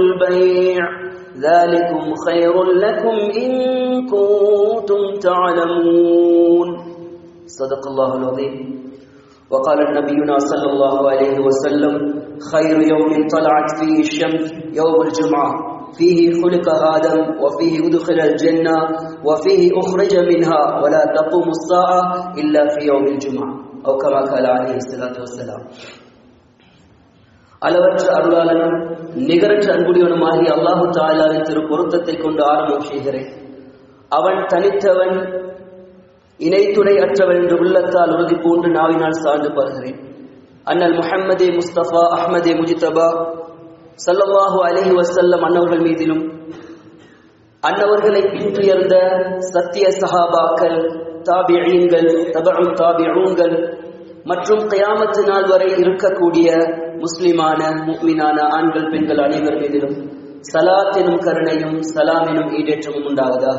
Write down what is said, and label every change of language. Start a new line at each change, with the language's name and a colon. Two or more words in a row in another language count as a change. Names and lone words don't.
Arabic: البيع ذلكم خير لكم إن كنتم تعلمون صدق الله العظيم وقال نبينا صلى الله عليه وسلم خير يوم طلعت فيه الشمس يوم الجمعة فيه خلق آدم وفيه أدخل الجنة وفيه أخرج منها ولا تقوم الساعة إلا في يوم الجمعة أو كما قال عليه الصلاة والسلام.
Tamil: அளவற்ற அருளாளனும் நிகரற்ற அன்புடையவனுமாகிய அல்லாஹு தஆலாவின் திருப்பொருத்தத்தை கொண்டு ஆரம்பம் செய்கிறேன். அவன் தனித்தவன், இணை துணை அற்றவன் என்று உள்ளத்தால் உறுதி பூண்டு நாவினால் சார்ந்து பருகிறேன். அண்ணல் முஹம்மதே முஸ்தபா அஹ்மதே முஜ்தபா
Arabic: صلى الله عليه وسلم
Tamil: அன்னவர்கள் மீதிலும் அன்னவர்களை பின்துயர்ந்த சத்திய சஹாபாக்கள், தாபிஈன்கள், தபஉ தாபிஊன்கள் மற்றும் கியாமத் நாள் வரை இருக்கக்கூடிய முஸ்லிமான முஃமினான ஆண்கள் பெண்கள் அனைவர் மீதிலும் ஸலாத் எனும் கருணையும் சலாம் எனும் ஈடேற்றமும் உண்டாவதாக.